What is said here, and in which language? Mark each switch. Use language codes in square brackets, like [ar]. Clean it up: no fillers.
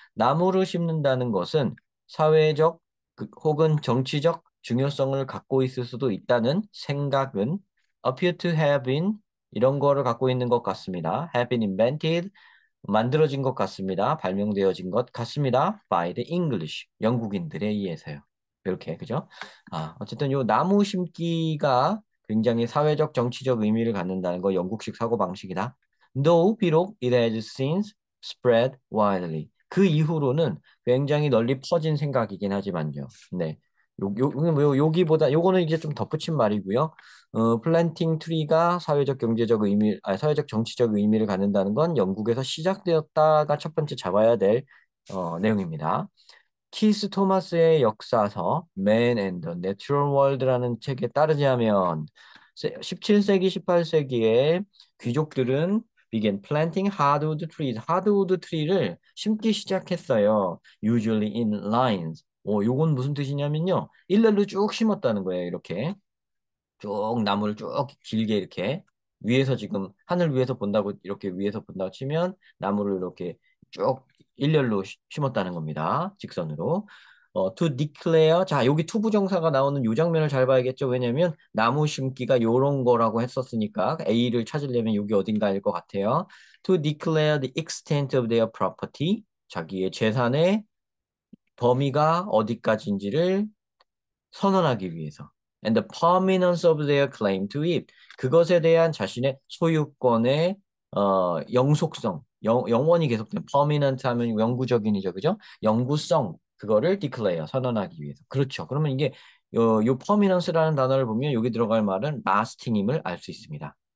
[ko] 나무를 심는다는 것은 사회적 혹은 정치적 중요성을 갖고 있을 수도 있다는 생각은 [en] appear to have been [ko] 이런 거를 갖고 있는 것 같습니다. [en] have been invented [ko] 만들어진 것 같습니다. 발명되어진 것 같습니다. [en] by the English [ko] 영국인들에 의해서요. 이렇게 그죠? 어쨌든 요 나무 심기가 굉장히 사회적 정치적 의미를 갖는다는 거 영국식 사고 방식이다. [en] Though [ko] 비록 [en] it has since spread widely. [ko] 그 이후로는 굉장히 널리 퍼진 생각이긴 하지만요. 네. 여기보다 요거는 이제 좀 덧붙인 말이고요. 플랜팅 트리가 사회적 경제적 의미, 사회적 정치적 의미를 갖는다는 건 영국에서 시작되었다가 첫 번째 잡아야 될 내용입니다. 키스 토마스의 역사서 Man and the Natural World라는 책에 따르자면 17세기, 18세기에 귀족들은 [en] began planting hardwood trees. [ko] hardwood tree를 심기 시작했어요. [en] Usually in lines. [ko] 요건 무슨 뜻이냐면요. 일렬로 쭉 심었다는 거예요. 이렇게. 쭉 나무를 쭉 길게 이렇게 위에서 지금 하늘 위에서 본다고 이렇게 위에서 본다고 치면 나무를 이렇게 쭉 일렬로 심었다는 겁니다. 직선으로. [en] to declare [ko] 자 여기 투부정사가 나오는 요 장면을 잘 봐야겠죠. 왜냐면 나무 심기가 요런 거라고 했었으니까 A를 찾으려면 여기 어딘가일 것 같아요. [en] to declare the extent of their property [ko] 자기의 재산의 범위가 어디까지인지를 선언하기 위해서. [en] And the permanence of their claim to it. [ko] 그것에 대한 자신의 소유권의 영속성, 영원히 계속된 permanent 하면 영구적인이죠, 그죠? 영구성 그거를 declare 선언하기 위해서. 그렇죠. 그러면 이게 요 permanence라는 단어를 보면 여기 들어갈 말은 lasting임을 알 수 있습니다.